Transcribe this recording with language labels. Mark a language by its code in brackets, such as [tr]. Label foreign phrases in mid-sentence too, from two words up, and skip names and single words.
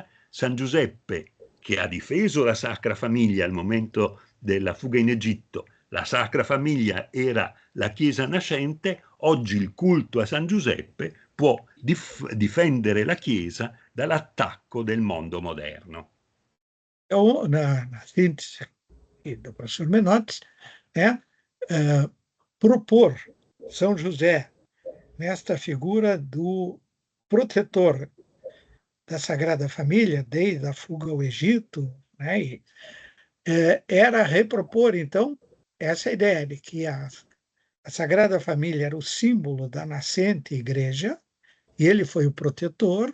[it] San Giuseppe, che ha difeso la Sacra Famiglia al momento della fuga in Egitto, la Sacra Famiglia era la Chiesa nascente, oggi il culto a San Giuseppe può difendere la Chiesa dall'attacco del mondo moderno. [pt] Então, na síntese do professor Menotti, propor São José nesta figura do protetor da Sagrada Família, desde a fuga ao Egito, né, e era repropor, então, essa ideia de que a Sagrada Família era o símbolo da nascente igreja, e ele foi o protetor.